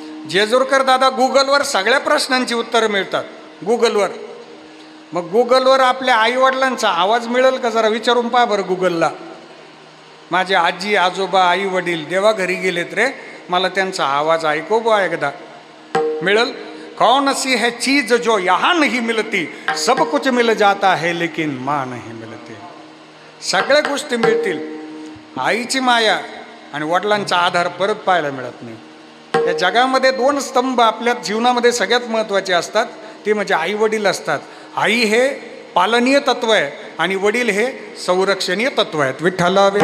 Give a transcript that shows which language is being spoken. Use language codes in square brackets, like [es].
[mr] जेजुरकर दादा गुगलवर सगळ्या प्रश्नांची उत्तरं मिळतात, गुगलवर. मग गुगलवर आपल्या आईवडिलांचा आवाज मिळेल का? जरा विचारून पहा बरं गुगलला. माझे आजी आजोबा आई वडील देवाघरी गेलेत रे, मला त्यांचा आवाज ऐकव बा एकदा. मिळेल? [hi] कौन सी है चीज जो यहाँ नहीं मिलती, सब कुछ मिल जाता है लेकिन माँ नहीं मिलती. [mr] सगळ्या गोष्टी मिळतील, आईची माया आणि वडिलांचा आधार परत पाहायला मिळत नाही. या जगामध्ये 2 स्तंभ आपल्या जीवनामध्ये सगळ्यात महत्त्वाचे असतात, ते म्हणजे आई वडील असतात. आई हे पालनीय तत्व आहे आणि वडील हे संरक्षणीय तत्व आहेत. विठ्ठल.